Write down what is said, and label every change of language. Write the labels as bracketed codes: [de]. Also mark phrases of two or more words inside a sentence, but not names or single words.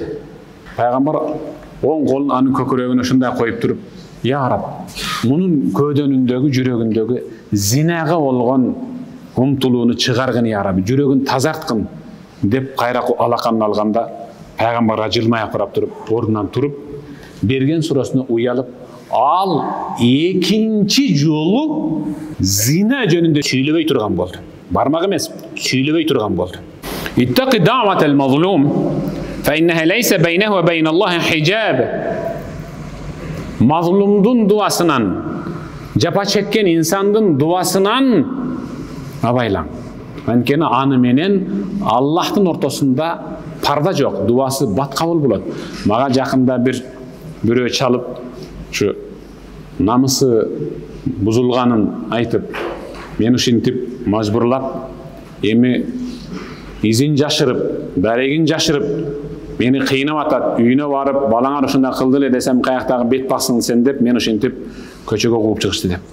[ky] Пайгамбар оң колун анын көкүрөгүнө ушундай коюп туруп, [ar] يا رب, [ky] мунун көдөнүндөгү, жүрөгүндөгү зинага болгон умтулууну чыгаргын, [ar] يا ربي, [ky] жүрөгүн тазарткын деп кайра алаканын алганда, пайгамбарга жылмая карап туруп, ордунан туруп, берген суроосуна уялып, ал экинчи жолу зина жөнүндө сүйлөбөй турган болду. Бармак эмес, сүйлөбөй турган болду. [ar] اتق دعوة المظلوم فإنها ليس بينه وبين الله حجاب. [ky] Mazlumdun duasынан, жапа чеккен инсандын дуасынан абайлаң. Анткени аны менен Аллахтын ортосунда парда жок, дуасы бат кабыл болот. Мага жакында бирөө чалып, ушу намысы бузулганын айтып, мен ушинтип мажбурлап, эми изин жашырып, дарегин жашырып, мени кыйнап атат, үйүнө барып, балаңар ушундай кылды эле десем, каяктагы бет бассын сен деп, мен ушинтип көчөгө кууп чыгышты деп.